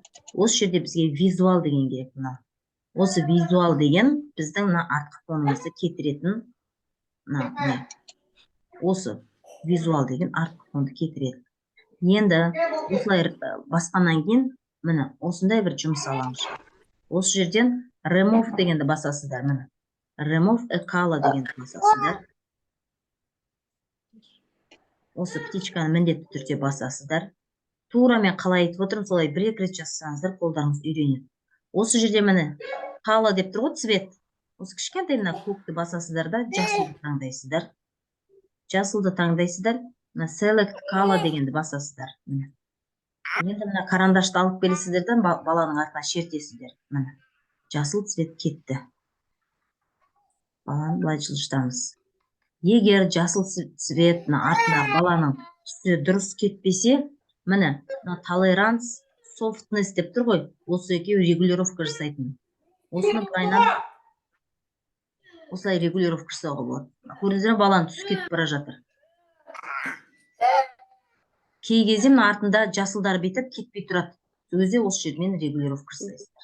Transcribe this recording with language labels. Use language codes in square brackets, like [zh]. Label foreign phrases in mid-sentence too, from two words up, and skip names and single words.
[kk] Осы жерде бізге визуал деген керек. Осы визуал деген біздің мына артқы фонымызды кетіретін. Осы визуал деген артқы фонды кетіреді. Енді осылай басқаннан кейін міне осындай бір жұмыс алаңыз. Осы жерден remove дегенді басасыздар. Міне [en] remove a color [kk] дегенді басасыздар. Осы птичканы міндетті түрде басасыздар. Тура мен қалай айтып отырмын, солай бір-екі рет жазсаңыздар, қолдарыңыз үйренеді. Осы жерде міне color деп тұр ғой, цвет. Осы кішкентай мына көкті басасыздар да, жасылды таңдайсыздар. Жасылды таңдайсыздар. Мына [en] select color [kk] дегенді басасыздар. Енді мына карандашты алып келесіздерден баланың артына шертесіздер. Міне жасыл цвет кетті. Баланы былай жылжытамыз. Егер жасыл цвет артындағы баланың түсі дұрыс кетпесе, міне [en] tolerance, softness [kk] деп тұр ғой, осы екеуі регулировка жасайтын. Осыны былайынан осылай регулировка жасауға болады. Көрдіңіздер ме, баланың түсі кетіп бара жатыр. Кей кезде мына артында жасылдар бетіп кетпей тұрады. Сол кезде осы жермен регулировка жасайсыздар.